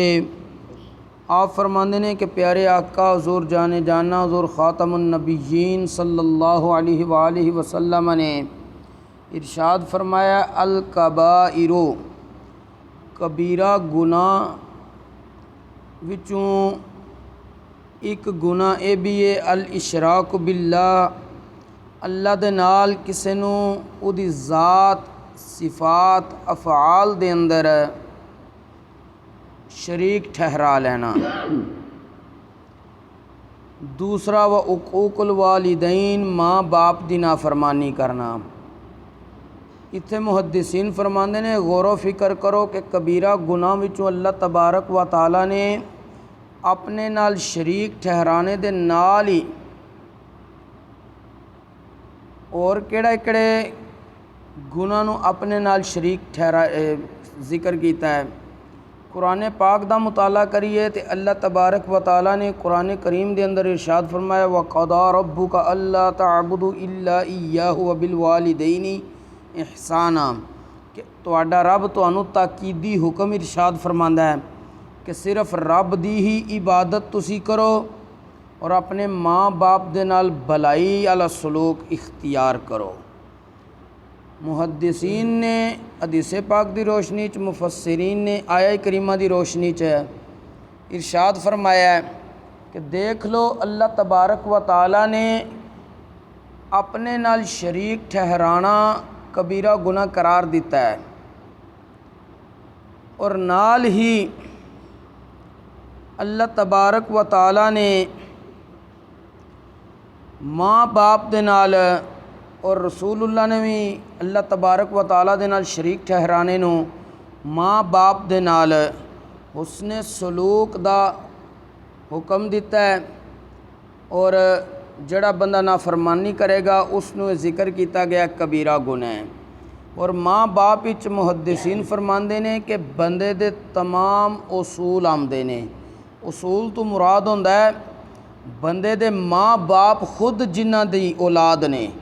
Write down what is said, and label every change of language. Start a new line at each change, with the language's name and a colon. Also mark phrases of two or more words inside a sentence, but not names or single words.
Punjabi: آپ فرماتے نے کہ پیارے آقا حضور جانِ جاناں حضور
Arabic: خاتم النبيين صلى الله عليه وسلم
Punjabi: نے ارشاد فرمایا
Arabic: الكبائر
Punjabi: कबीरा گناہ وچوں اک گناہ یہ بھی ہے
Arabic: الإشراك بالله
Punjabi: اللہ دے نال کسے نوں اوہدی ذات صفات افعال دے اندر شریک ٹھہرا لینا. दूसरा
Arabic: وعقوق الوالدين
Punjabi: ماں باپ دی نافرمانی کرنا. ایتھے محدثین فرماندے نے غور فکر کرو کہ کبیرہ گناہ وچوں
Arabic: الله تبارك وتعالى
Punjabi: نے اپنے نال شریک ٹھہرانے دے نال ہی اور کیڑے گناہ نوں اپنے نال شریک ٹھہرا ذکر کیا ہے. قرآن پاک دا مطالعہ کریے تو
Arabic: الله تبارك وتعالى
Punjabi: نے قرآن کریم کے اندر ارشاد فرمایا
Arabic: وقضى ربك ألا تعبدوا إلا إياه وبالوالدين إحسانا
Punjabi: کہ تہاڈا رب تہانوں تاکیدی حکم ارشاد فرماندا ہے کہ صرف رب دی ہی عبادت تسی کرو اور اپنے ماں باپ دے نال بھلائی اعلیٰ سلوک اختیار کرو. محدثین نے حدیث پاک دی روشنی چ مفسرین نے آیہ کریمہ دی روشنی چ ارشاد فرمایا کہ دیکھ لو
Arabic: الله تبارك وتعالى
Punjabi: نے اپنے نال شریک ٹھہرانا کبیرہ گناہ قرار دتا ہے اور نال ہی
Arabic: الله تبارك وتعالى
Punjabi: نے ماں باپ دے نال اور رسول اللہ نے بھی
Arabic: الله تبارك وتعالى
Punjabi: دے نال شریک ٹھہرانے نوں ماں باپ دے نال حسن سلوک دا حکم دتا ہے اور جیہڑا بندہ نافرمانی کریگا اوہنوں ذکر کیتا گیا کبیرہ گناہ ہے. اور ماں باپ وچ محدثین فرماندے نے کہ بندے دے تمام اصول آمدے نے. اصول تو مراد ہوندا ہے بندے دے ماں باپ خود جنہاں دی اولاد نے.